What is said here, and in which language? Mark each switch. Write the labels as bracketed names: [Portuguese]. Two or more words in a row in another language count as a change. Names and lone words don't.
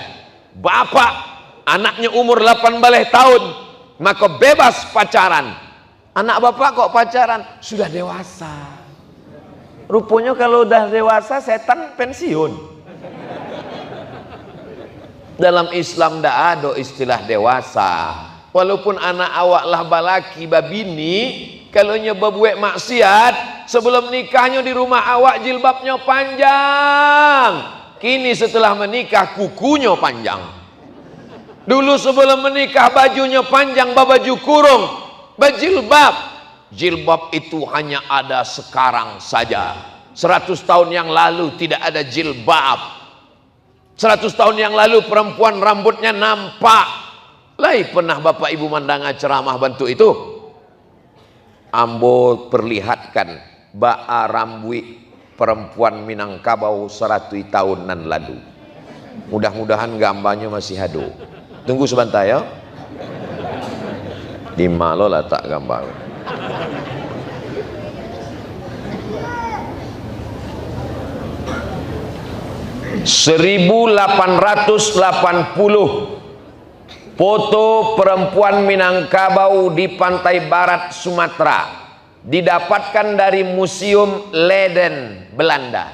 [Indonesian] Bapak anaknya umur 18 tahun maka bebas pacaran. Anak bapak kok pacaran? Sudah dewasa. Rupanya kalau udah dewasa setan pensiun. Dalam Islam tidak ada istilah dewasa. Walaupun [Minangkabau] anak awak lah balaki babini, [Indonesian] kalau nyoba buat maksiat, Sebelum nikahnya di rumah awak jilbabnya panjang. Kini setelah menikah kukunya panjang. Dulu sebelum menikah bajunya panjang, baju kurung, berjilbab. Jilbab itu hanya ada sekarang saja. 100 tahun yang lalu tidak ada jilbab. 100 tahun yang lalu perempuan rambutnya nampak. [Minangkabau] Lai pernah bapak ibu mandanga ceramah bantu itu. Ambo perlihatkan ba'a rambui perempuan Minangkabau 100 tahunan lalu. [Indonesian] Mudah-mudahan gambarnya masih ada. Tunggu sebentar ya. [Minangkabau] Di malo lah tak gambar. [Indonesian] (1880) foto perempuan Minangkabau di pantai barat Sumatera didapatkan dari Museum Leiden, Belanda.